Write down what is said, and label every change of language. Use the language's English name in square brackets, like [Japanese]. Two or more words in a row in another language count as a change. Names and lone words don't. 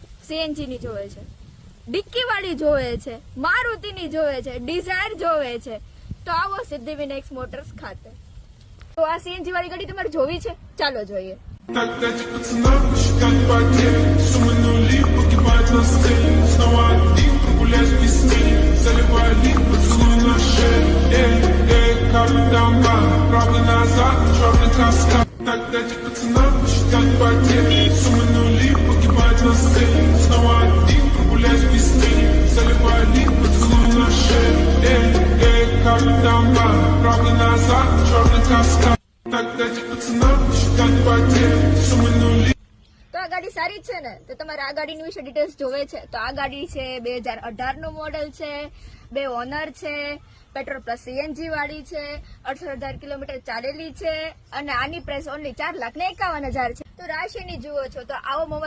[Gujarati] સીએનજી ની જોવે છે, ડિક્કી વાળી જોવે છે, મારુતિ ની જોવે છે, ડિઝાયર જોવે છે, તો આવો સિદ્ધિવિનાયક મોટર્સ ખાતે. તો આ સીએનજી વાળી ગાડી તમારે જોવી છે? ચાલો જોઈએ. [Russian] Дайте пацанам посчитать потери. Суммы нули погибают на сцене. Снова один прогуляюсь без тени. Заливаю лик, поцелуй на шее. Капитан Бан, правый назад, черный каскад. Так дайте пацанам посчитать потери. Суммы нули погибают на сцене. Снова один прогуляюсь без тени. Заливаю лик, поцелуй на шее. Капитан Бан, правый назад, черный каскад. Так дайте пацанам посчитать потери. Суммы нули. [Gujarati] તો આ ગાડી સારી છે ને? તો તમારે આ ગાડીની વિશે ડિટેલ્સ જોવે છે તો આ ગાડી છે 2018 નું મોડેલ છે, 2 ઓનર છે, [English] petrol plus CNG [Gujarati] વાળી છે, 68,000 કિલોમીટર ચાલેલી છે અને આની પ્રાઇસ ઓનલી 4,51,000 છે. તો રાશિની જુઓ છો તો આવો મોબાઈલ